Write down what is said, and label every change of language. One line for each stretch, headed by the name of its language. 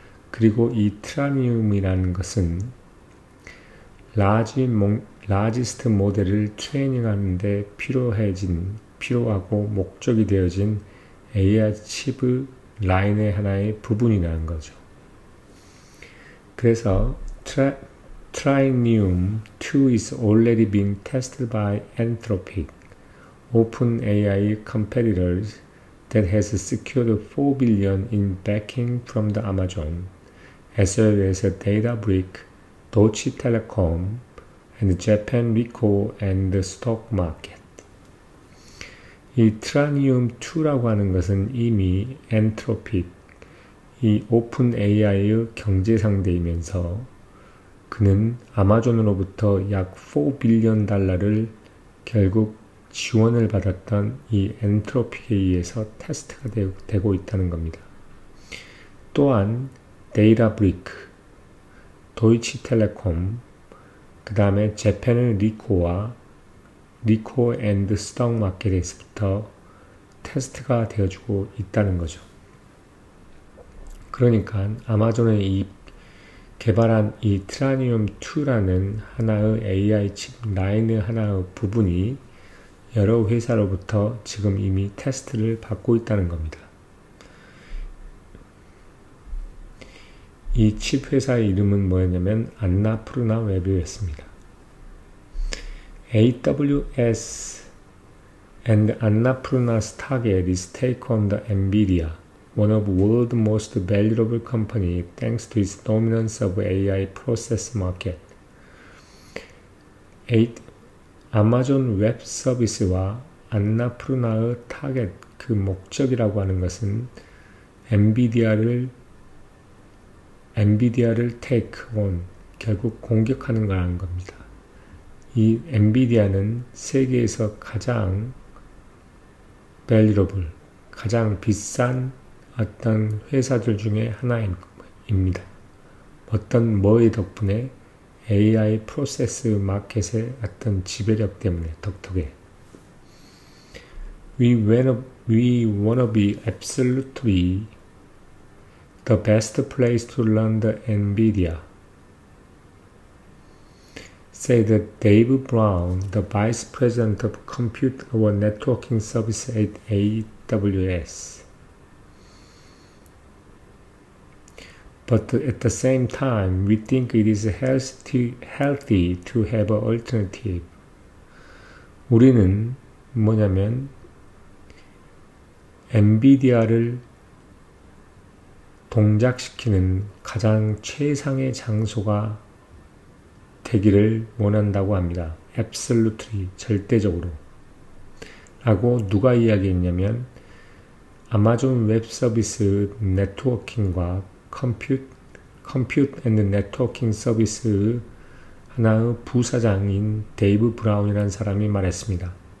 Korean: 그리고 이 트라니움이라는 것은
English: largest
Korean: 모델을 트레이닝하는데 필요하고 목적이 되어진 AI 칩의 라인의 하나의 부분이라는 거죠. 그래서
English: Trainium 2 is already being tested by Anthropic, OpenAI competitors that has secured $4 billion in backing from the Amazon, as well as Databricks, Deutsche Telekom, and Japan Ricoh and the stock market.
Korean: 이 트라니움 2라고 하는 것은 이미 엔트로픽, 이 오픈 AI의 경제 상대이면서 그는 아마존으로부터 약 $4 빌리언을 결국 지원을 받았던 이 엔트로픽에 의해서 테스트가 되고 있다는 겁니다. 또한 데이터브리크, 도이치텔레콤, 그 다음에 재팬의 리코와 리코 앤드 스톡 마켓에서부터 테스트가 되어주고 있다는 거죠. 그러니까 아마존의 개발한 이 트라니움 2라는 하나의 AI 칩 라인의 하나의 부분이 여러 회사로부터 지금 이미 테스트를 받고 있다는 겁니다. 이 칩 회사의 이름은 뭐였냐면 안나푸르나 웹이었습니다.
English: AWS and Annapurna's target is take on the NVIDIA, one of the world's most valuable companies thanks to its dominance of AI process market.
Korean: 아마존 웹 서비스와 안나푸르나의 타겟, 그 목적이라고 하는 것은 엔비디아를
English: take on,
Korean: 결국 공격하는 거라는 겁니다. 이 엔비디아는 세계에서 가장
English: valuable,
Korean: 가장 비싼 어떤 회사들 중에 하나입니다. 뭐의 덕분에? AI 프로세스 마켓의 어떤 지배력 때문에, 덕택에.
English: We wanna be absolutely the best place to learn the NVIDIA, said Dave Brown, the Vice President of Compute and Networking Service at AWS. But at the same time, we think it is healthy to have an alternative.
Korean: 우리는 뭐냐면 엔비디아를 동작시키는 가장 최상의 장소가 되기를 원한다고 합니다.
English: Absolutely,
Korean: 절대적으로. 라고 누가 이야기했냐면 아마존 웹 서비스 네트워킹과 컴퓨트 앤드 네트워킹 서비스 하나의 부사장인 데이브 브라운이라는 사람이 말했습니다.